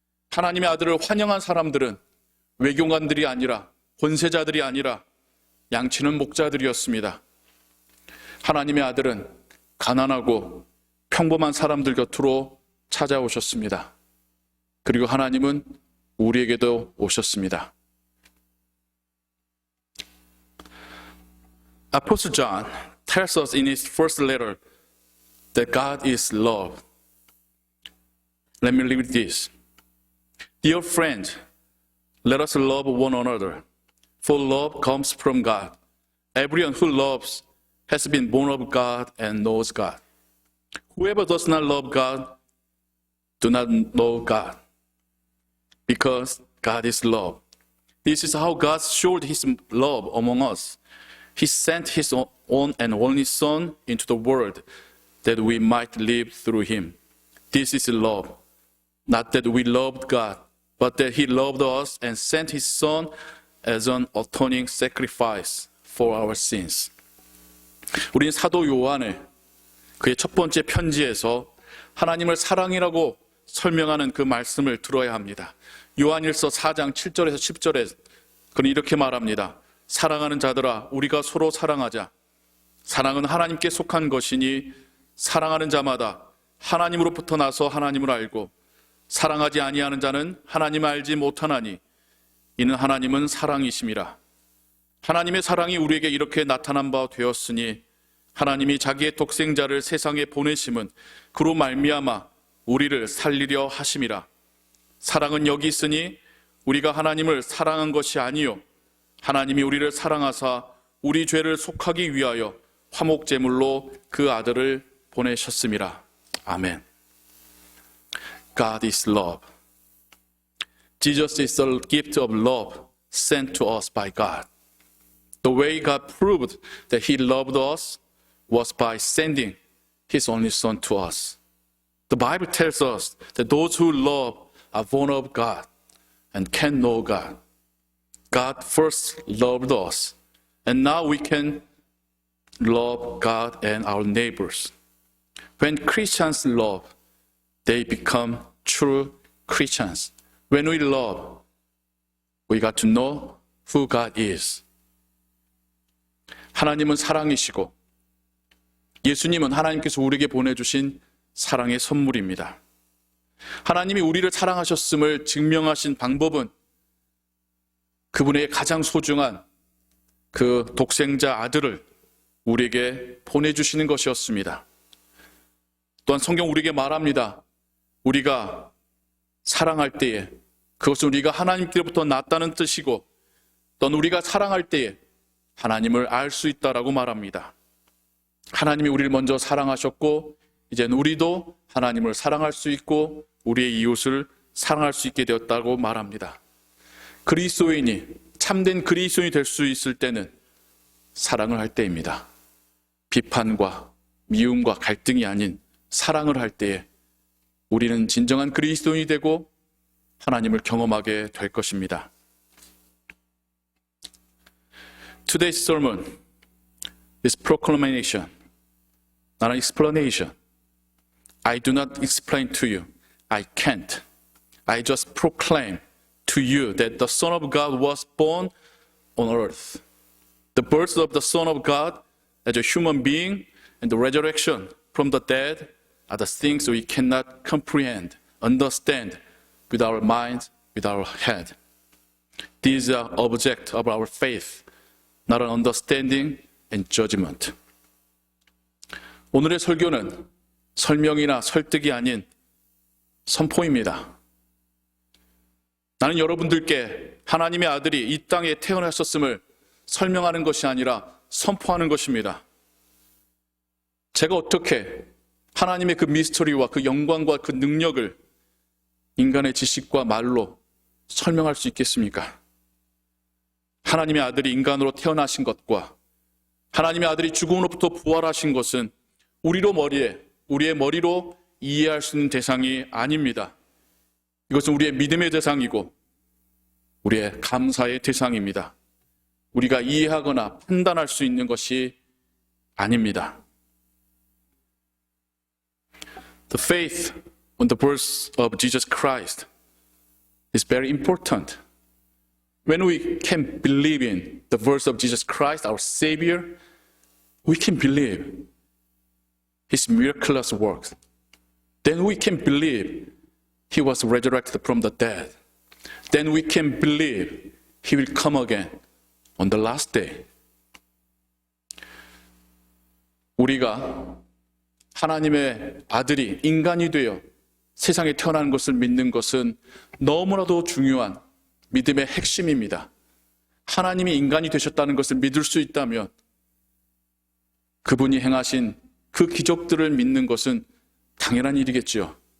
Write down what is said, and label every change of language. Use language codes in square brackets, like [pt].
[ko] 하나님의 아들을 환영한 사람들은 외교관들이 아니라, 권세자들이 아니라 양치는 목자들이었습니다. 하나님의 아들은 가난하고 평범한 사람들 곁으로 찾아오셨습니다. 그리고 하나님은 우리에게도 오셨습니다. [en] Apostle John tells us in his first letter that God is love. Let me read this. Dear friends, let us love one another, for love comes from God. Everyone who loves has been born of God and knows God. Whoever does not love God do not know God, because God is love. This is how God showed his love among us. He sent his own and only Son into the world that we might live through him. This is love. Not that we loved God, but that he loved us and sent his Son as an atoning sacrifice for our sins. [ko] 우리는 사도 요한의 그의 첫 번째 편지에서 하나님을 사랑이라고 설명하는 그 말씀을 들어야 합니다. 요한일서 4장 7절에서 10절에 그는 이렇게 말합니다. 사랑하는 자들아, 우리가 서로 사랑하자. 사랑은 하나님께 속한 것이니 사랑하는 자마다 하나님으로부터 나서 하나님을 알고 사랑하지 아니하는 자는 하나님을 알지 못하나니 이는 하나님은 사랑이심이라. 하나님의 사랑이 우리에게 이렇게 나타난 바 되었으니 하나님이 자기의 독생자를 세상에 보내심은 그로 말미암아 우리를 살리려 하심이라. 사랑은 여기 있으니 우리가 하나님을 사랑한 것이 아니요 하나님이 우리를 사랑하사 우리 죄를 속하기 위하여 화목제물로 그 아들을 보내셨음이라. [en] 아멘. God is love. Jesus is the gift of love sent to us by God. The way God proved that he loved us was by sending his only Son to us. The Bible tells us that those who love are born of God and can know God. God first loved us, and now we can love God and our neighbors. When Christians love, they become true Christians. When we love, we got to know who God is. [ko] 하나님은 사랑이시고 예수님은 하나님께서 우리에게 보내주신 사랑의 선물입니다. 하나님이 우리를 사랑하셨음을 증명하신 방법은 그분의 가장 소중한 그 독생자 아들을 우리에게 보내주시는 것이었습니다. 또한 성경 우리에게 말합니다. 우리가 사랑할 때에 그것은 우리가 하나님께로부터 났다는 뜻이고 또는 우리가 사랑할 때에 하나님을 알 수 있다라고 말합니다. 하나님이 우리를 먼저 사랑하셨고 이제는 우리도 하나님을 사랑할 수 있고 우리의 이웃을 사랑할 수 있게 되었다고 말합니다. 그리스도인이 참된 그리스도인이 될 수 있을 때는 사랑을 할 때입니다. 비판과 미움과 갈등이 아닌 사랑을 할 때에 우리는 진정한 그리스도인이 되고 하나님을 경험하게 될 것입니다. [en] Today's sermon is proclamation, not an explanation. I do not explain to you. I can't. I just proclaim to you that the Son of God was born on earth. The birth of the Son of God as a human being and the resurrection from the dead are the things we cannot comprehend, understand with our mind, with our head. These are objects of our faith, not an understanding and judgment. [ko] 오늘의 설교는 설명이나 설득이 아닌 선포입니다. 나는 여러분들께 하나님의 아들이 이 땅에 태어나셨음을 설명하는 것이 아니라 선포하는 것입니다. 제가 어떻게 하나님의 그 미스터리와 그 영광과 그 능력을 인간의 지식과 말로 설명할 수 있겠습니까? 하나님의 아들이 인간으로 태어나신 것과 하나님의 아들이 죽음으로부터 부활하신 것은 우리의 머리로 이해할 수 있는 대상이 아닙니다. 이것은 우리의 믿음의 대상이고 우리의 감사의 대상입니다. 우리가 이해하거나 판단할 수 있는 것이 아닙니다. [en] The faith on the birth of Jesus Christ is very important. When we can believe in the birth of Jesus Christ, our Savior, we can believe His miraculous works. Then we can believe He was resurrected from the dead. Then we can believe He will come again on the last day. [ko] 우리가 하나님의 아들이 인간이 되어 세상에 태어난 것을 믿는 것은 너무나도 중요한 믿음의 핵심입니다. 하나님이 인간이 되셨다는 것을 믿을 수 있다면 그분이 행하신 그 기적들을 믿는 것은 당연한 일이겠지요.